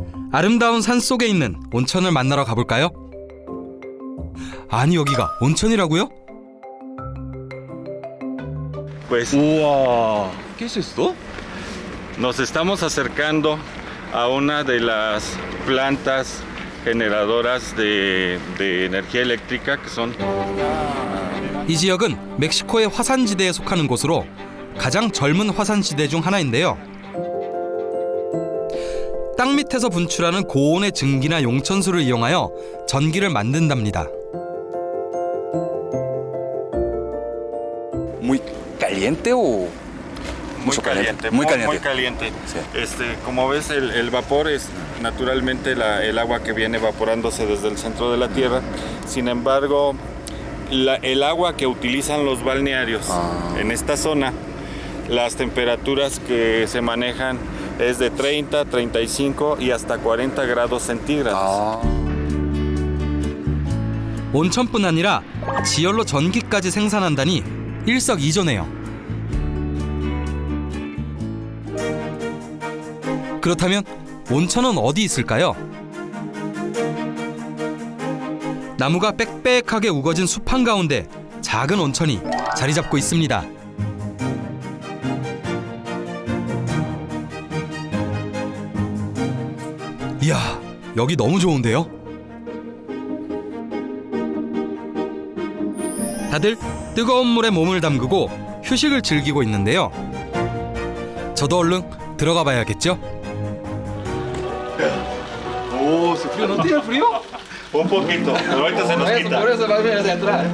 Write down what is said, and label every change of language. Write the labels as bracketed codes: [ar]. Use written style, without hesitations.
[ko] 아름다운 산 속에 있는 온천을 만나러 가볼까요? 아니, 여기가 온천이라고요? [es] Pues 우와, ¿qué es esto? nos estamos acercando a una de las plantas generadoras de energía eléctrica que son [ko] 이 지역은 멕시코의 화산지대에 속하는 곳으로 가장 젊은 화산지대 중 하나인데요. 땅 밑에서 분출하는 고온의 증기나 용천수를 이용하여 전기를 만든답니다. [es] Muy caliente o muy caliente, muy muy caliente. caliente. Sí. Como ves, el vapor es naturalmente el agua que viene evaporándose desde el centro de la Tierra. Sin embargo, el agua que utilizan los balnearios en esta zona, las temperaturas que se manejan es de 30, 35 y hasta 40 grados centígrados. [ko] 온천뿐 아니라 지열로 전기까지 생산한다니 일석이조네요. 그렇다면 온천은 어디 있을까요? 나무가 빽빽하게 우거진 숲 한가운데 작은 온천이 자리 잡고 있습니다. 이야, 여기 너무 좋은데요? 다들 뜨거운 물에 몸을 담그고 휴식을 즐기고 있는데요. 저도 얼른 들어가 봐야겠죠? [es] Oh, ¿se frío? ¿No tiene frío? Un poquito, pero ahorita se nos quita. Por eso va a venir hacia atrás.